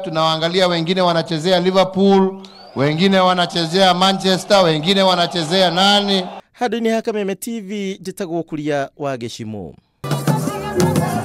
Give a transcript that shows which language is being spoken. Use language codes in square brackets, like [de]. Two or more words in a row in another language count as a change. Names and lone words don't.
[sw] Tunawaangalia wengine wanachezea Liverpool, wengine wanachezea Manchester, wengine wanachezea nani. [ki] Handũ-inĩ ha Kameme TV njĩtagwo Kuria wa Gĩcimo.